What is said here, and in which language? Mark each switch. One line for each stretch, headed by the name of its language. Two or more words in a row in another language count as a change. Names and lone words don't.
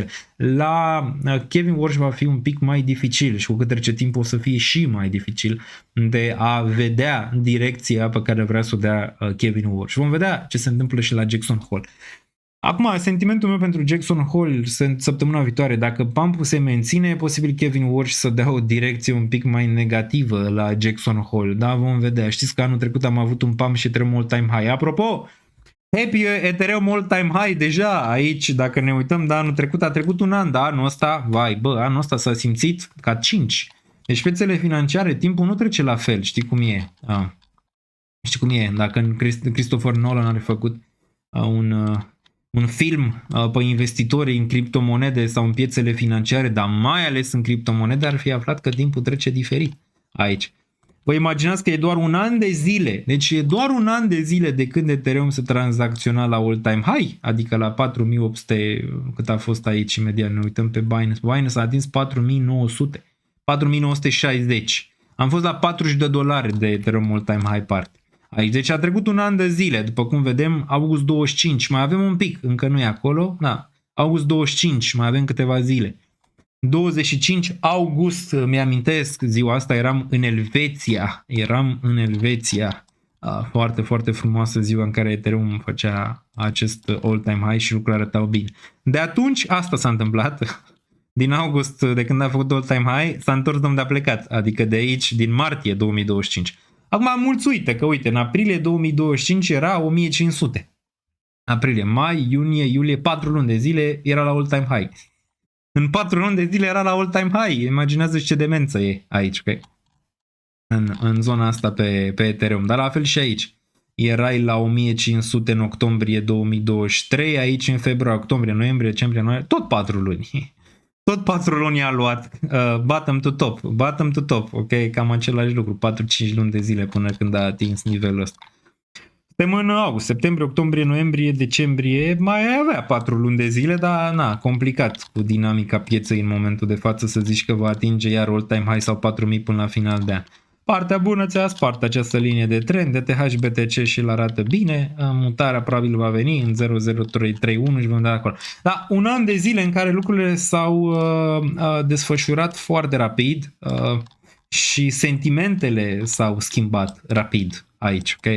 Romanian: La Kevin Walsh va fi un pic mai dificil și cu cât trece timpul o să fie și mai dificil de a vedea direcția pe care vrea să o dea Kevin Walsh. Vom vedea ce se întâmplă și la Jackson Hole. Acum, sentimentul meu pentru Jackson Hole săptămâna viitoare, dacă pumpul se menține, e posibil Kevin Walsh să dea o direcție un pic mai negativă la Jackson Hole. Da, vom vedea. Știți că anul trecut am avut un pump și Ethereum
English: all-time high.
Romanian: Apropo,
English: happy Ethereum all-time high
Romanian: deja aici, dacă ne uităm, da, anul trecut a trecut un an, da, anul ăsta s-a simțit ca 5. Deci piețele financiare, timpul nu trece la fel, știi cum e. Știi cum e, dacă Christopher Nolan are făcut un film pe investitorii în criptomonede sau în piețele financiare, dar mai ales în criptomonede, ar fi aflat că timpul trece diferit aici. Vă imaginați că e doar un an de zile, deci e doar un an de zile de când Ethereum se tranzacționa la
English: all-time high,
Romanian: adică la 4800, cât a fost aici imediat, ne uităm pe Binance. Binance a atins 4900, 4960. Am fost la $40 de Ethereum
English: all-time high part.
Romanian: Aici, deci a trecut un an de zile, după cum vedem, august 25, mai avem un pic, încă nu e acolo, da, august 25, mai avem câteva zile. 25 august, mi-amintesc, ziua asta eram în Elveția, foarte, foarte frumoasă ziua în care Ethereum făcea acest
English: all-time high
Romanian: și lucrurile arătau bine. De atunci, asta s-a întâmplat, din august, de când a făcut
English: all-time high,
Romanian: s-a întors de unde a plecat, adică de aici, din martie 2025. Acum am mulțuită că, uite, în aprilie 2025 era 1500. Aprilie, mai, iunie, iulie, 4 luni de zile era la
English: all-time high.
Romanian: În 4 luni de zile era la
English: all-time high.
Romanian: Imaginează ce demență e aici, okay? în zona asta pe Ethereum. Dar la fel și aici. Erai la 1500 în octombrie 2023, aici în februarie, octombrie, noiembrie, decembrie, noiembrie, tot 4 luni. Tot 4 luni a luat,
English: bottom to top,
Romanian: ok? Cam același lucru, 4-5 luni de zile până când a atins nivelul ăsta. Suntem în august, septembrie, octombrie, noiembrie, decembrie, mai avea 4 luni de zile, dar complicat cu dinamica pieței în momentul de față să zici că va atinge iar
English: all-time high
Romanian: sau 4000 până la final de an. Partea bună ți-a spart această linie de trend, ETH, BTC și îl arată bine, mutarea probabil va veni în 00331 și vom da acolo. Dar un an de zile în care lucrurile s-au desfășurat foarte rapid și sentimentele s-au schimbat rapid aici, okay?